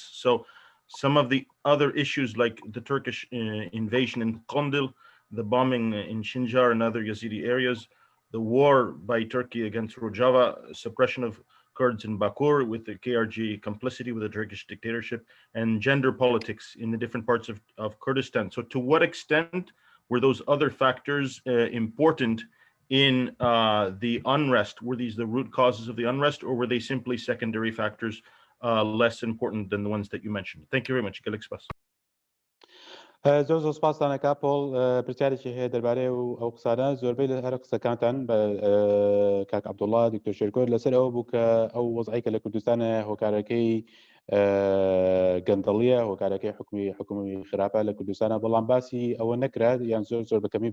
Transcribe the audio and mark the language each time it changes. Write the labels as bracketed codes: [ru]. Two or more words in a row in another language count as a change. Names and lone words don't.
[en] So some of the other issues like the Turkish invasion in Kandil, the bombing in Sinjar and other Yazidi areas, the war by Turkey against Rojava, suppression of Kurds in Bakur with the KRG complicity with the Turkish dictatorship, and gender politics in the different parts of Kurdistan. So to what extent were those other factors important in the unrest? Were these the root causes of the unrest, or were they simply secondary factors less important than the ones that you mentioned? Thank you very much. [ckb] زۆر سپاسانەکە پۆڵ پرسیارێکی هەیە دەربارەی ئەو قسانە زۆربەی لە هەر قسەکانتان بە کاک عەبدوڵڵا دکتۆر شێرکۆ لەسەر ئەوە بوو کە ئەو وەزعی کە لە کوردستانە هۆکارەکەی گەندەڵیە هۆکارەکەی حکومی خراپە لە کوردستانە بەڵام باسی ئەوە نەکرا یان زۆر بەکەمی